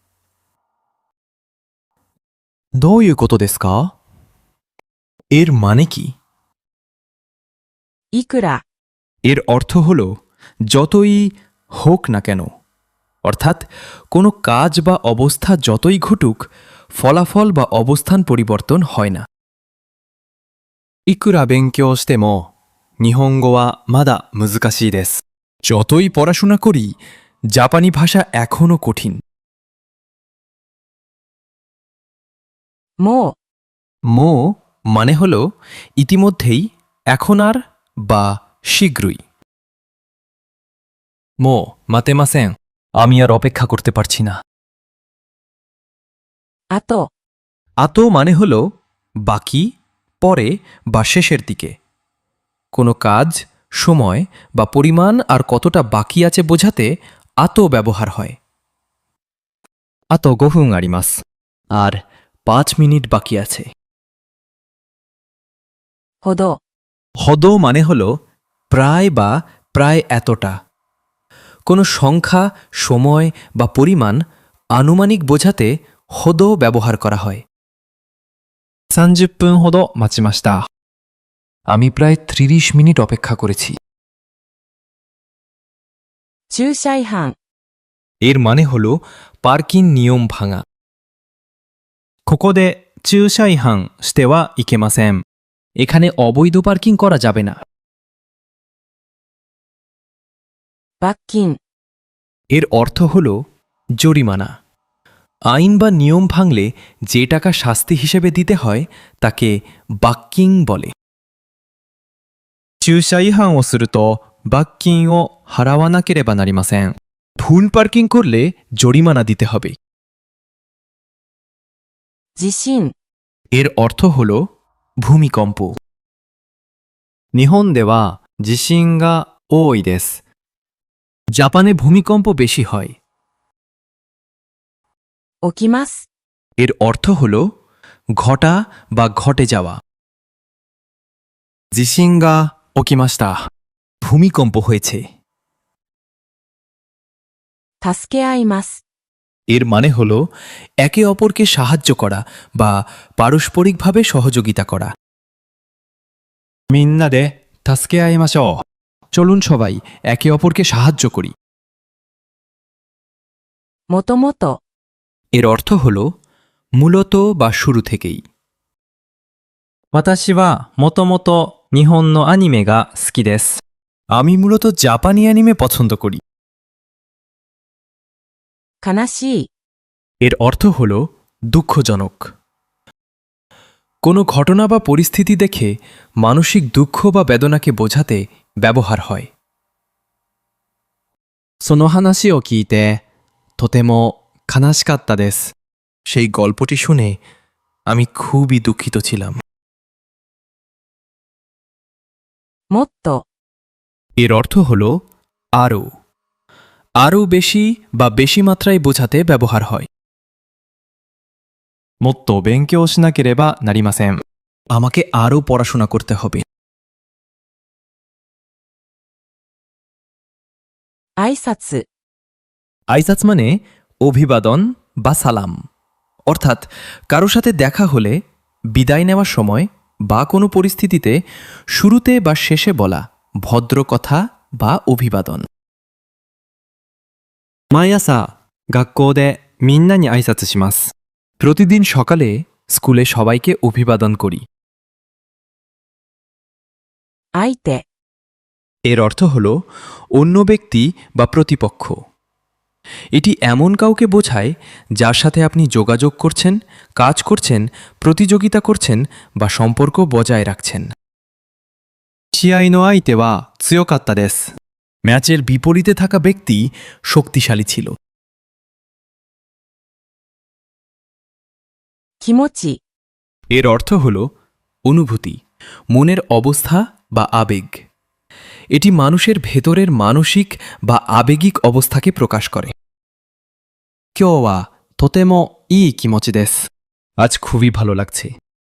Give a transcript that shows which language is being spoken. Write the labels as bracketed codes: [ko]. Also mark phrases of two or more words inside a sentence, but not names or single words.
[ja] どういうことですか？ [bn] এর মানে কি? [ja] いくら、 [bn] এর অর্থ হল যতই হোক না কেন। অর্থাৎ কোনো কাজ বা অবস্থা যতই ঘটুক ফলাফল বা অবস্থান পরিবর্তন হয় না। [ja] いくら勉強しても、日本語はまだ難しいです。 [bn] যতই পড়াশোনা করি জাপানি ভাষা এখনও কঠিন। [ja] も [bn] মো মানে হল ইতিমধ্যেই, এখন আর বা শীঘ্রই। [ja] もう待てません。 [bn] আমি আর অপেক্ষা করতে পারছি না। [ja] う、あと、 [bn] আতো মানে হল বাকি, পরে বা শেষের দিকে। কোনো কাজ, সময় বা পরিমাণ আর কতটা বাকি আছে বোঝাতে আতো ব্যবহার হয়। [ja] あと5分あります。 [bn] আর 5 মিনিট বাকি আছে। [ja] ほど、 [bn] হদ মানে হল প্রায় বা প্রায় এতটা। কোনো সংখ্যা, সময় বা পরিমাণ আনুমানিক বোঝাতে হদ ব্যবহার করা হয়। [ja] 30 分ほど待ちました。 [bn] আমি প্রায় 30 মিনিট অপেক্ষা করেছি। [ja] 駐車違反、 [bn] এর মানে হল পার্কিং নিয়ম ভাঙা। [ja] ここで駐車違反してはいけません。 [bn] এখানে অবৈধ পার্কিং করা যাবে না। [ja] 罰金、 [bn] এর অর্থ হল জরিমানা। আইন বা নিয়ম ভাঙলে যে টাকা শাস্তি হিসেবে দিতে হয় তাকে বাক্কিং বলে। [ja] 駐車違反をすると罰金を払わなければなりません。 [bn] ভুল পার্কিং করলে জরিমানা দিতে হবে। [ja] 地震、 [bn] এর অর্থ হল ভূমিকম্প। [ja] 日本では地震が多いです。 [bn] জাপানে ভূমিকম্প বেশি হয়। [ja] 起きます。 [bn] এর অর্থ হল ঘটা বা ঘটে যাওয়া। [ja] 地震が起きました。 [bn] ভূমিকম্প হয়েছে। [ja] 助け合います。 [bn] এর মানে হল একে অপরকে সাহায্য করা বা পারস্পরিকভাবে সহযোগিতা করা। [ja] みんなで助け合いましょう。 [bn] চলুন সবাই একে অপরকে সাহায্য করি। [ja] もともと、 [bn] এর অর্থ হল মূলত বা শুরু থেকেই। [ja] 私はもともと日本のアニメが好きです。 [bn] আমি মূলত জাপানি অ্যানিমে পছন্দ করি। [ja] 悲しい、 [bn] এর অর্থ হল দুঃখজনক। কোনো ঘটনা বা পরিস্থিতি দেখে মানসিক দুঃখ বা বেদনাকে বোঝাতে ব্যবহার হয়। [ja] その話を聞いてとても悲しかったです。 [bn] সেই গল্পটি শুনে আমি খুবই দুঃখিত ছিলাম। [ja] もっと、 [bn] এর অর্থ হল আরও, আরও বেশি বা বেশি মাত্রায় বোঝাতে ব্যবহার হয়। [ja] もっと勉強しなければなりません。 [bn] আমাকে আরও পড়াশোনা করতে হবে। [ja] 挨拶、 [bn] আইসাৎ মানে অভিবাদন বা সালাম। অর্থাৎ কারো সাথে দেখা হলে বিদায় নেওয়ার সময় বা কোনো পরিস্থিতিতে শুরুতে বা শেষে বলা ভদ্র কথা বা অভিবাদন। [ja] 毎朝学校でみんなに挨拶します。 [bn] প্রতিদিন সকালে স্কুলে সবাইকে অভিবাদন করি। [ja] 相手、 [bn] এর অর্থ হল অন্য ব্যক্তি বা প্রতিপক্ষ। এটি এমন কাউকে বোঝায় যার সাথে আপনি যোগাযোগ করছেন, কাজ করছেন, প্রতিযোগিতা করছেন বা সম্পর্ক বজায় রাখছেন। [ja] 試合の相手は強かったです。 [bn] ম্যাচের বিপরীতে থাকা ব্যক্তি শক্তিশালী ছিল। [ja] 気持ち、 [bn] এর অর্থ হল অনুভূতি, মনের অবস্থা বা আবেগ। এটি মানুষের ভেতরের মানসিক বা আবেগিক অবস্থাকে প্রকাশ করে। [ja] 今日はとてもいい気持ちです。 [bn] আজ খুবই ভালো লাগছে।